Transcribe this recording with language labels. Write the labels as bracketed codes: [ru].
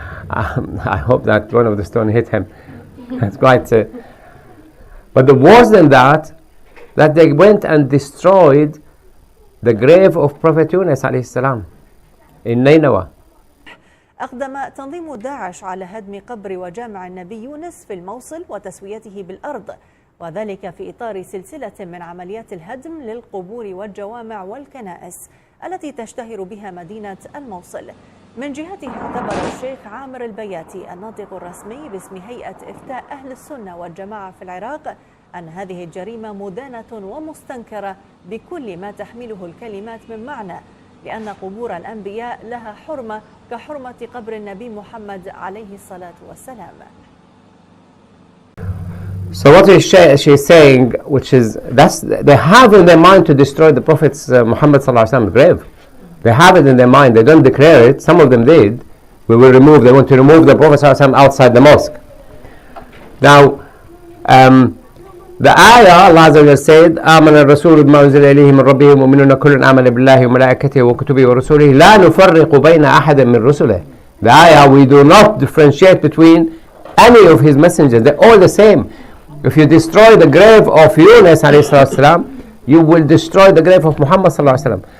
[en] I hope that one of the stone hit him. That's quite but the worse than that they went and destroyed the grave of Prophet Yunus alayhi salam in Nineveh. [ar] أقدم تنظيم داعش على هدم قبر وجامع النبي يونس في الموصل وتسويته بالأرض، وذلك في إطار سلسلة من عمليات الهدم للقبور والجوامع والكنائس التي تشتهر بها مدينة الموصل. من جهته اعتبر الشيخ عامر البياتي الناطق الرسمي باسم هيئة إفتاء أهل السنة والجماعة في العراق أن هذه الجريمة مدانة ومستنكرة بكل ما تحمله الكلمات من معنى، لأن قبور الأنبياء لها حرمة كحرمة قبر النبي محمد عليه الصلاة والسلام. [en] So what she's saying, which is they have in their mind to destroy the Prophet's Muhammad sallallahu alaihi wasallam grave. They have it in their mind. They don't declare it. Some of them did. They want to remove the Prophet sallallahu alaihi wasallam outside the mosque. Now, the ayah, Allah Azza wa Jalla said, [ar] آمن الرسول بما أنزل إليه من ربه المؤمنون كل آمن بالله وملائكته وكتبه ورسوله لا نفرق بين أحد من رسله. [en] The ayah, we do not differentiate between any of his messengers. They're all the same. If you destroy the grave of Yunus alayhi salam, you will destroy the grave of Muhammad sallallahu alaihi wasallam.